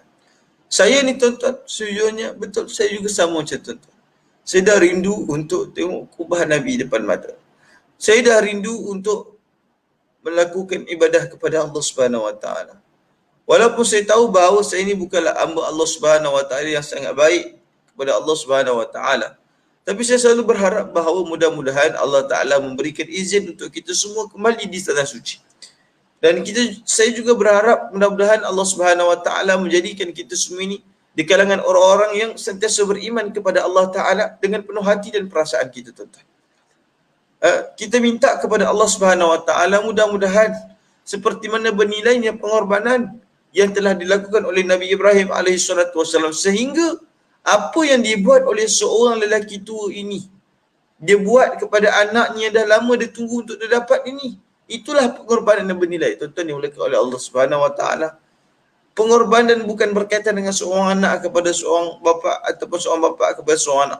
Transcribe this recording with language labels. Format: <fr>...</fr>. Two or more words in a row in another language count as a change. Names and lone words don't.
<ms>Saya ni, tuan-tuan, sejujurnya betul, saya juga sama macam tuan-tuan. Saya dah rindu untuk tengok kubah Nabi depan mata. Saya dah rindu untuk melakukan ibadah kepada Allah</ms> <ar>سبحانه وتعالى.</ar> <ms>Walaupun saya tahu bahawa saya ini bukanlah hamba Allah</ms> <ar>سبحانه وتعالى</ar> <ms>yang sangat baik kepada Allah</ms> <ar>سبحانه وتعالى,</ar> <ms>tapi saya selalu berharap bahawa mudah-mudahan Allah Ta'ala memberikan izin untuk kita semua kembali di tanah suci. Dan saya juga berharap mudah-mudahan Allah</ms> <ar>سبحانه وتعالى</ar> <ms>menjadikan kita semua ini di kalangan orang-orang yang sentiasa beriman kepada Allah Ta'ala dengan penuh hati dan perasaan kita, tuan-tuan. Kita minta kepada Allah</ms> <ar>سبحانه وتعالى</ar> <ms>mudah-mudahan seperti mana bernilainya pengorbanan yang telah dilakukan oleh Nabi Ibrahim</ms> <ar>عليه الصلاة والسلام,</ar> <ms>sehingga apa yang dibuat oleh seorang lelaki tua ini, dia buat kepada anaknya yang dah lama dia tunggu untuk dia dapat ini, itulah pengorbanan yang bernilai, tuan-tuan, dimuliakan oleh Allah</ms> <ar>سبحانه وتعالى.</ar> <ms>Pengorbanan bukan berkaitan dengan seorang anak kepada seorang bapa ataupun seorang bapa kepada seorang anak.</ms>